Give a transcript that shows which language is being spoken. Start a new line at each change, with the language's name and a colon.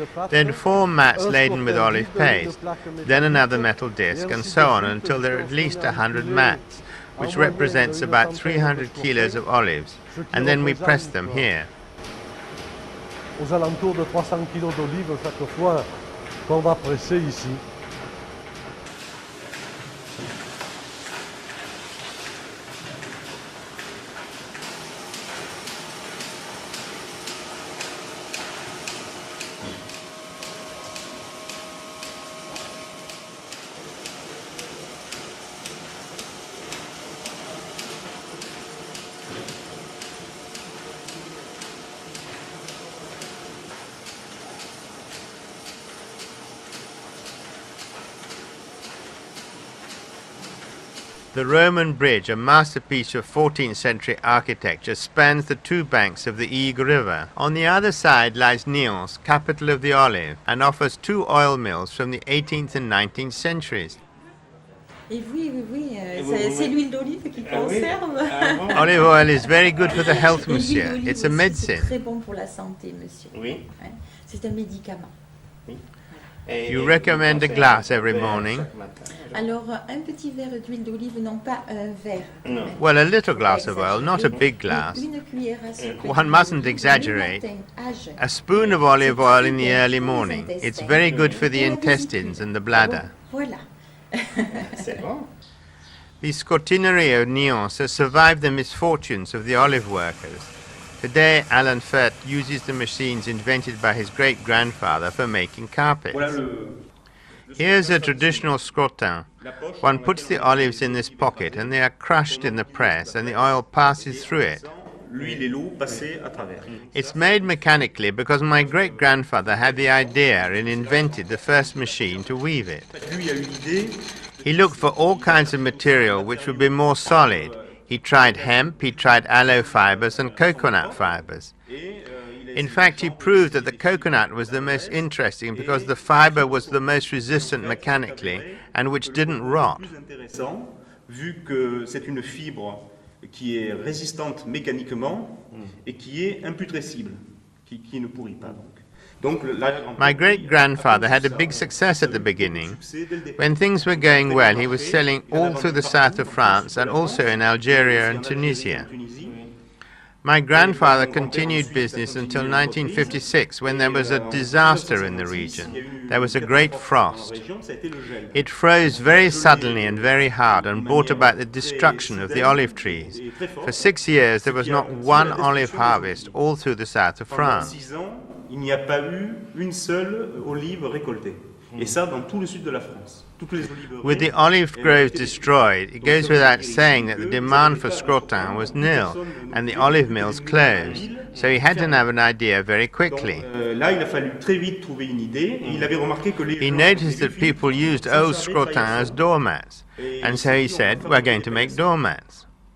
English: Then 4 mats laden with olive paste, then another metal disc, and so on until there are at least 100 mats, which represents about 300 kilos of olives, and then we press them here.
French: Aux alentours de 300 kilos d'olives chaque fois qu'on va presser ici.
English: The Roman bridge, a masterpiece of 14th century architecture, spans the two banks of the Egue River. On the other side lies Nyons, capital of the olive, and offers two oil mills from the 18th and 19th centuries.
French: Et oui, c'est l'huile d'olive qui conserve.
English: Olive oil is very good for the health, monsieur. It's a
French: C'est
English: medicine.
French: très bon pour la santé, monsieur. Oui. C'est un médicament.
English: You recommend a glass every morning?
French: Alors, un petit verre d'huile d'olive, non pas un verre.
English: Well, a little glass of oil, not a big glass.
French: Une cuillère à soupe.
English: One mustn't exaggerate.
French: Le matin, à jeun.
English: A spoon of olive oil in the early morning. It's very good for the intestines and the bladder.
French: Voilà. C'est bon.
English: The scrotinerie of Nyons has survived the misfortunes of the olive workers. Today, Alain Fert uses the machines invented by his great-grandfather for making carpets. Here's a traditional scrotin. One puts the olives in this pocket and they are crushed in the press and the oil passes through it.
French: L'huile et l'eau passaient à travers.
English: It's made mechanically because my great-grandfather had the idea and invented the first machine to weave it.
French: Lui a eu l'idée.
English: He looked for all kinds of material which would be more solid. He tried hemp, he tried aloe fibers and coconut fibers. In fact, he proved that the coconut was the most interesting because the fiber was the most resistant mechanically and which didn't rot.
French: Plus intéressant, vu que c'est une fibre qui est résistante mécaniquement et qui est imputrescible, qui ne pourrit pas donc.
English: My great-grandfather had a big success at the beginning. When things were going well, he was selling all through the south of France and also in Algeria and Tunisia. My grandfather continued business until 1956, when there was a disaster in the region. There was a great frost. It froze very suddenly and very hard and brought about the destruction of the olive trees. For 6 years there was not one olive harvest all through the south of France.
French: Il n'y a pas eu une seule olive récoltée. Et ça dans tout le sud de la France.
English: With the olive groves destroyed, it goes without saying that the demand for scrotin was nil and the olive mills closed. So he had to have an idea very quickly.
French: Là, il a fallu très vite trouver une idée et il avait remarqué que les
English: He noticed that people used old scrotins as doormats, and so he said, "We're going to make doormats."